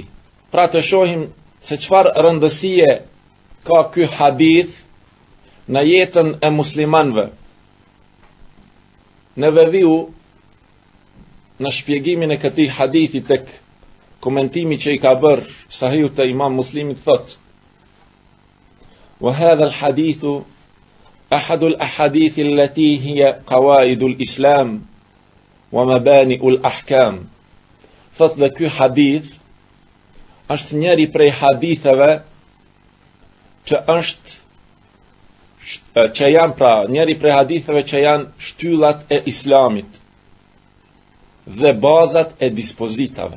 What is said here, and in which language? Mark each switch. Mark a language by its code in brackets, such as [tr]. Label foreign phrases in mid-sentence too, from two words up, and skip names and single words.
[sq] Pra të shohim se çfarë rëndësie ka ky hadith në jetën e muslimanëve. Në vëviu, në shpjegimin e këtij hadithi tek komentimi që i ka bërë Sahihu të Imam Muslimit thot: [ar] "وهذا الحديث أحد الأحاديث التي هي قواعد الإسلام ومباني الأحكام." [sq] Thot dhe ky hadith është njëri prej haditheve që janë shtyllat e islamit dhe bazat e dispozitave.